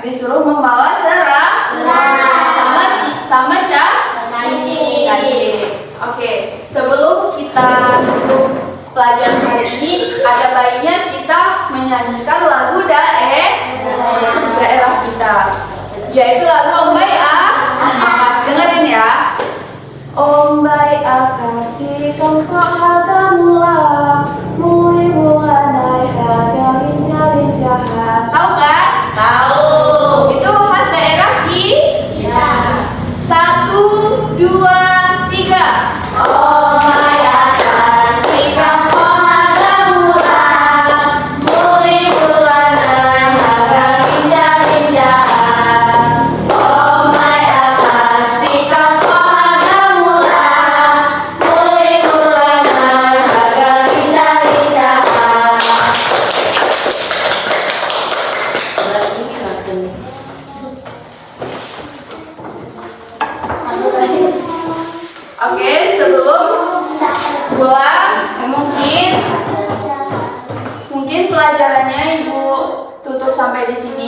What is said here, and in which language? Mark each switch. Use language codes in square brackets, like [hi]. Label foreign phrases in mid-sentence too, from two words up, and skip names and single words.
[id] Disuruh membawa sama cacing. Oke, sebelum kita tutup pelajaran hari ini, ada baiknya kita menyanyikan lagu daerah kita, yaitu lagu Ombai Akas. Dengerin ya. [ljp] Ombai akasi kengkok haga mula, muli mulanai haga lincah-lincahan. [id] Tahu kan? Tahu. Itu khas daerah kita. 1, 2, 3. [ljp] Ombai akasi kengkok haga mula, muli mulanai haga lincah-lincahan. Ombai akasi kengkok haga mula, muli mulanai haga lincah-lincahan. [id] Oke, sebelum pulang, mungkin pelajarannya Ibu tutup sampai di sini.